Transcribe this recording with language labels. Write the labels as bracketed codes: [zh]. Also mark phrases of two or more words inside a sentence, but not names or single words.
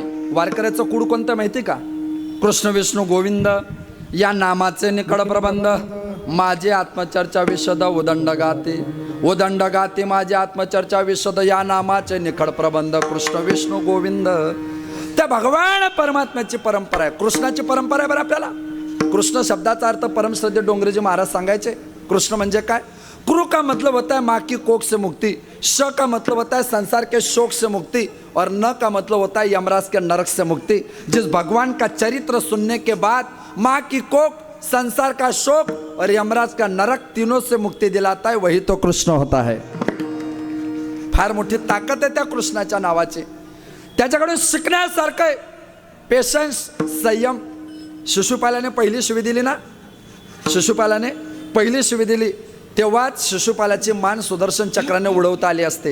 [mr] वारकऱ्याचं कुळ कोणतं माहिती का? कृष्ण विष्णू गोविंद या नामाचे निकड प्रबंध माझे आत्मचर्चा विशद उदंड गाते माझे आत्मचर्चा विशद या नामाचे निखड प्रबंध कृष्ण विष्णू गोविंद. त्या भगवान परमात्म्याची परंपरा आहे. कृष्णाची परंपरा आहे बरं आपल्याला. कृष्ण शब्दाचा अर्थ परमश्रद्धेय डोंगरेजी महाराज सांगायचे. कृष्ण म्हणजे काय? [hi] क्रू का मतलब होता है माँ की कोख से मुक्ति, श का मतलब होता है संसार के शोक से मुक्ति और न का मतलब होता है यमराज के नरक से मुक्ति. जिस भगवान का चरित्र सुनने के बाद माँ की कोख, संसार का शोक और यमराज का नरक तीनों से मुक्ति दिलाता है वही तो कृष्ण होता है. [mr] फार मोठी ताकद आहे त्या कृष्णाच्या नावाची. त्याच्याकडून शिकण्यासारखं आहे. पेशन्स, संयम. शिशुपालाने पहिली शिवी दिली ना, शिशुपालाने पहिली शिवी दिली तेव्हाच शिशुपालाची मान सुदर्शन चक्राने उडवता आली असते.